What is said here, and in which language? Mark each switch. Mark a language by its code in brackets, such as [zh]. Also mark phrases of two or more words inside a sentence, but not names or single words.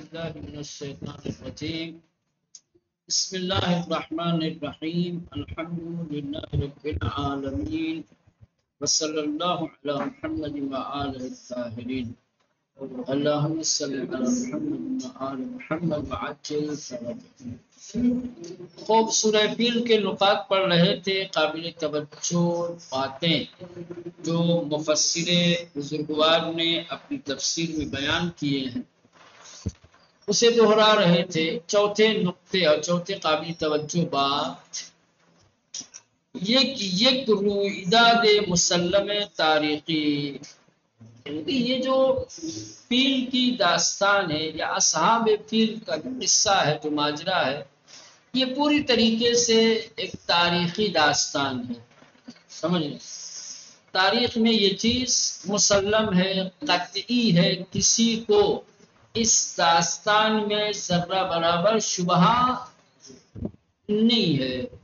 [ar] بالله من الشيطان الرجيم بسم الله الرحمن الرحيم الحمد لله رب العالمين وصلى الله على محمد وآله الطاهرين اللهم صل على محمد وآل محمد وعجل فرجهم. [ur] خوب سورہ فیل کے نقاط پڑھ رہے تھے، قابل توجہ باتیں جو مفسر بزرگوار نے اپنی تفسیر میں بیان کیے ہیں اسے دہرا رہے تھے۔ چوتھے نقطے اور چوتھے قابل توجہ بات یہ کہ [fa] یک رویداد مسلم تاریخی، [ur] یہ جو فیل کی داستان ہے یا اصحاب فیل کا قصہ ہے، جو ماجرا ہے، یہ پوری طریقے سے ایک تاریخی داستان ہے۔ سمجھ لیں، تاریخ میں یہ چیز مسلم ہے، قطعی ہے، کسی کو اس داستان میں ذرہ برابر شبہ نہیں ہے۔